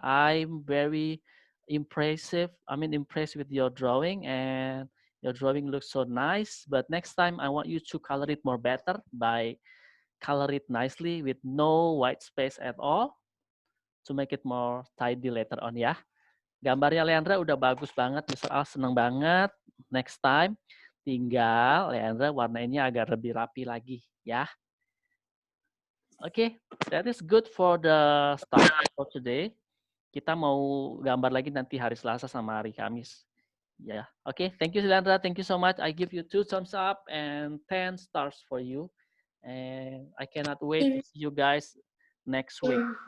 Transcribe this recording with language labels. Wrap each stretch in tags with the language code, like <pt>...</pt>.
<en>I'm very impressed with your drawing, and your drawing looks so nice. But next time, I want you to color it more better by color it nicely with no white space at all to make it more tidy later on, ya.</en> <id>Gambarnya Leandra udah bagus banget, Mr. Al seneng banget.</id> <en>Next time,</en> <id>tinggal Leandra warnainnya agak lebih rapi lagi, ya.</id> <en>Oke, that is good for the start for today.</en> <id>Kita mau gambar lagi nanti hari Selasa sama hari Kamis. Ya, oke.</id> <en>Thank you, Leandra. Thank you so much. I give you 2 thumbs up and 10 stars for you. And I cannot wait to see you guys next week.</en>